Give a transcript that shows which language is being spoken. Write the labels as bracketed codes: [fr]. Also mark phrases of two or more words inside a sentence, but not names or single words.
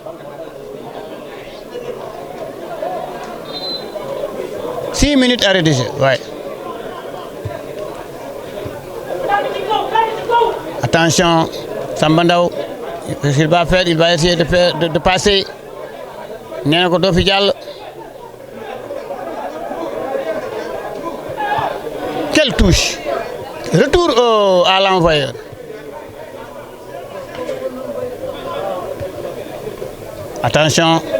[fr] Six minutes arrêt de jeu. Ouais. Attention, Sambandao, ce qu'il va faire, il va essayer de passer. Néna ko do fi jall. Quelle touche! Retour à l'envoyeur. Attention.